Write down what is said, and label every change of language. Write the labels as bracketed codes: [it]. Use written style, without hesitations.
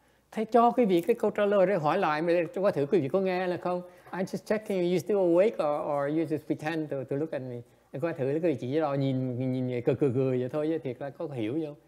[vi] Thầy cho quý vị cái câu trả lời để hỏi lại, mà coi thử quý vị có nghe là không? [en] I just checking you still awake or you just pretend to look at me. [vi] Coi thử quý vị chỉ đó nhìn cười vậy thôi, chứ thiệt là có hiểu không?